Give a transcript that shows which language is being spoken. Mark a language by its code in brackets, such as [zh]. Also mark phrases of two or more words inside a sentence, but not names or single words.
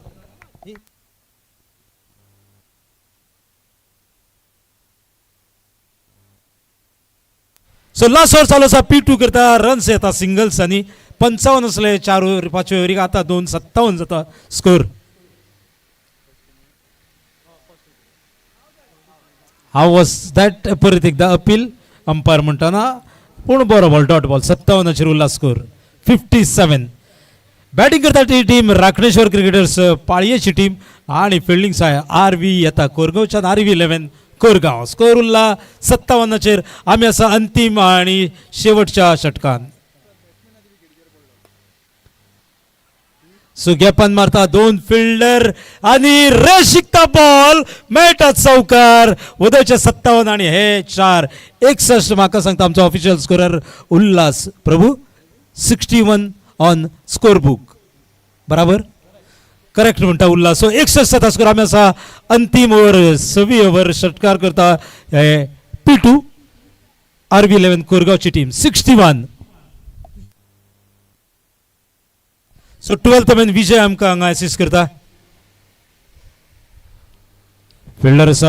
[kok] सो [en] last over [kok] चालू आसा. P2 करता. रन्स येता सिंगल्स आणि 55 असले 4 ओव्हर 5 ओव्हरीक. आता 2-57 जाता स्कोर. [en] how was that. [kok] परत एकदा अपील अंपायर म्हणटाना पूण बरो बॉल [en] dot ball. [kok] 57चेर उरला स्कोर. 57. बॅटिंग करता ती टीम राखणेश्वर क्रिकेटर्स पाळयेची टीम आणि फिल्डिंग साय RV येता कोरगांवच्यान. RV 11 कोरगांव. स्कोर उरला 57चेर. आमी आसा अंतिम आणि शेवटच्या षटकान. सो गॅपान मारता 2 फिल्डर आणि रेस शिकता बॉल मेळटा चौकार. उदयचे 57 आणि हे 4. 61 म्हाका सांगता आमचो ऑफिशियल स्कोरर उल्हास प्रभू. [en] 61 on score book. [kok] बराबर करेक्ट म्हणटा उल्हास. सो 61 जाता स्कोर. आमी आसा अंतिम ओव्हर 6वी ओव्हर. षटकार करता P2 RV 11 कोरगांवची टीम. 61. सो [en] 12th man [kok] विजय आमकां हांगा असिस्ट करता. फिल्डर आसा.